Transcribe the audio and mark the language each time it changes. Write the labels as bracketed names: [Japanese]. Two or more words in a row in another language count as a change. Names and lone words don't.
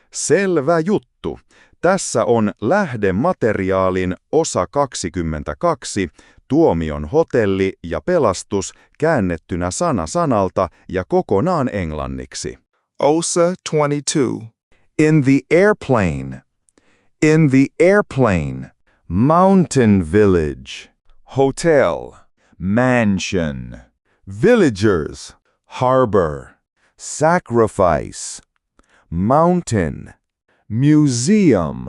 [Finnish] Selvä juttu. Tässä on lähdemateriaalin osa 22, Tuomion hotelli ja pelastus käännettynä sana sanalta ja kokonaan englanniksi. Osa 22. [English] In the airplane. In the airplane. Mountain village. Hotel. Mansion. Villagers. Harbor. Sacrifice. Mountain. Museum.